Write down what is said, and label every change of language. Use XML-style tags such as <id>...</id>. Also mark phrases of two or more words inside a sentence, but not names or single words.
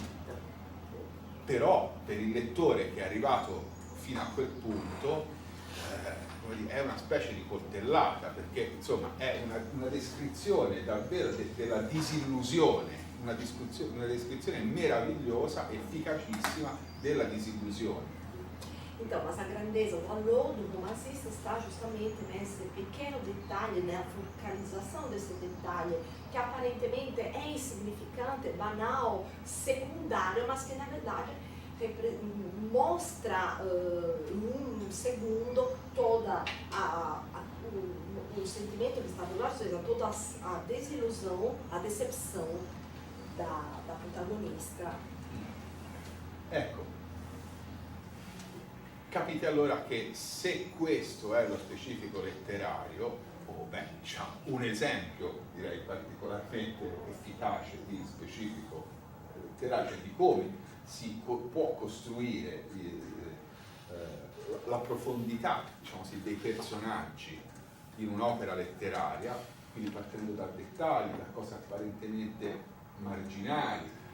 <it>Però per il lettore che è arrivato fino a quel punto è una specie di coltellata, perché insomma è una descrizione davvero della disillusione, una descrizione meravigliosa, efficacissima della disillusione.</it> <pt>Então, mas a grandeza, o valor do romancista está justamente nesse pequeno detalhe, na focalização desse detalhe, que aparentemente é insignificante, banal, secundário, mas que na verdade mostra em um segundo toda o sentimento que está do lado, ou seja, toda a desilusão, a decepção da protagonista.</pt> <it>Ecco, capite allora che se questo è lo specifico letterario, o beh, diciamo, un esempio direi particolarmente efficace di specifico letterario, cioè di come si può costruire la profondità, diciamo così, dei personaggi in un'opera letteraria, quindi partendo da dettagli, da cose apparentemente marginali.</it>